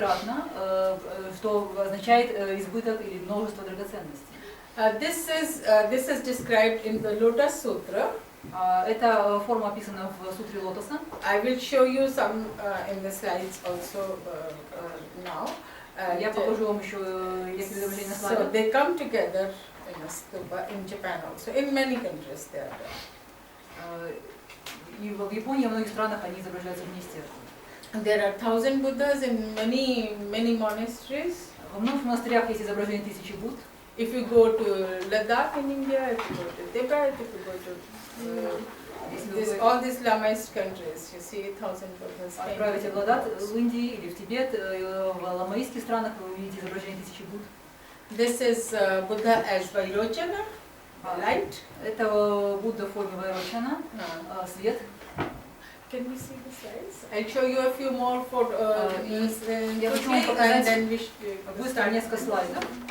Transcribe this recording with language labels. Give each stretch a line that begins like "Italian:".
Russian: Ratna, что означает избыток или множество драгоценностей.
English: This is described in the Lotus Sutra.
Russian: Эта форма описана в сутре лотоса.
English: I will show you some in the slides also now.
Russian: Я покажу вам еще некоторые изображения на слайдах.
English: So they come together in a stupa in Japan also. In many countries they are there.
Russian: И в Японии и во многих странах они изображаются вместе.
English: There are 1000 Buddhas in many monasteries.
Russian: Во многих монастырях есть изображение тысячи Будд.
English: If you go to Ladakh in India, if you go to Tibet, if you go to all these Lamaist countries, you see 1000 Buddhas.
Russian: Отправите в Ладак в Индии или в Тибет, в ламаистских странах вы увидите изображение тысячи Будд.
English: This is Buddha as Vairochana, light.
Russian: Это Будда в форме Вайрочана, свет.
English: Can we see the slides? I'll show you a few more photos.
Russian: Я хочу вам показать быстро несколько слайдов.